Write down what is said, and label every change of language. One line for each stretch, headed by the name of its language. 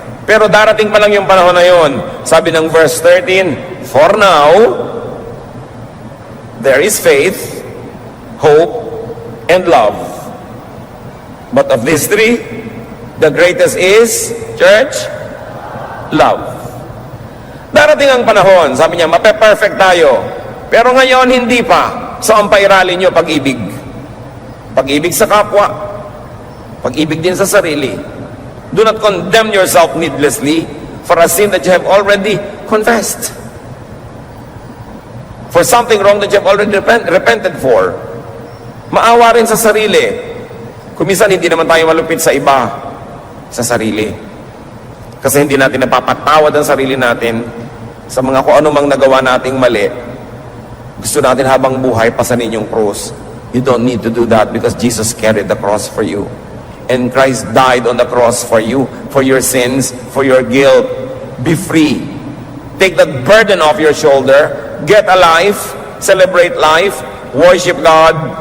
Filipino: Pero darating pa lang yung panahon na yun. Sabi ng verse 13,
English: "For now, there is faith, hope, and love. But of these three, the greatest is," church, "love."
Filipino: Darating ang panahon, sabi niya, mape-perfect tayo. Pero ngayon, hindi pa. So, ang pairali nyo, pag-ibig. Pag-ibig sa kapwa. Pag-ibig din sa sarili.
English: Do not condemn yourself needlessly for a sin that you have already confessed. For something wrong that you have already repented for.
Filipino: Maawa rin sa sarili. Kung minsan hindi naman tayo malupit sa iba. sa sarili. Kasi hindi natin napapatawad ang sarili natin sa mga kung ano mang nagawa nating mali. Gusto natin habang buhay pasanin yung cross.
English: You don't need to do that because Jesus carried the cross for you. And Christ died on the cross for you, for your sins, for your guilt. Be free. Take that burden off your shoulder. Get a life. Celebrate life. Worship God.